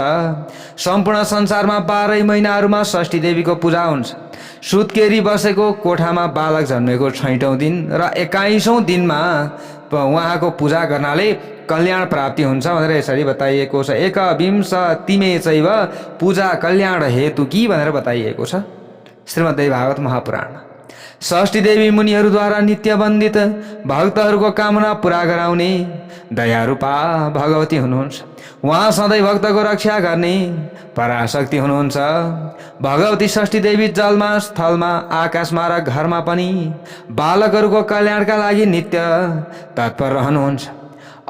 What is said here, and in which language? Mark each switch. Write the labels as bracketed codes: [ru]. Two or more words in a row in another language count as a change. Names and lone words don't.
[ne] सम्पूर्ण संसारमा 12 महिनाहरूमा षष्ठी देवीको पूजा हुन्छ। सुत्केरी बसेको कोठामा बालक जन्मेको 6औं दिन र 21औं दिनमा उहाँको पूजा गर्नाले कल्याण प्राप्ति हुन्छ भनेर यसरी बताइएको छ। [sa] एकविंशतिमे चैव पूजा कल्याण हेतु की [ne] भनेर बताइएको छ श्रीमद्देवी भागवत महापुराणमा। षष्ठी देवी मुनिहरूद्वारा नित्य वन्दित भक्तहरूको कामना पूरा गराउने दयारूपा भगवती हुनुहुन्छ। उहाँ सधैँ भक्तको रक्षा गर्ने पराशक्ति हुनुहुन्छ। भगवती षष्ठी देवी जलमा, स्थलमा, आकाशमा र घरमा पनि बालकहरूको कल्याणका लागि नित्य तत्पर रहनुहुन्छ।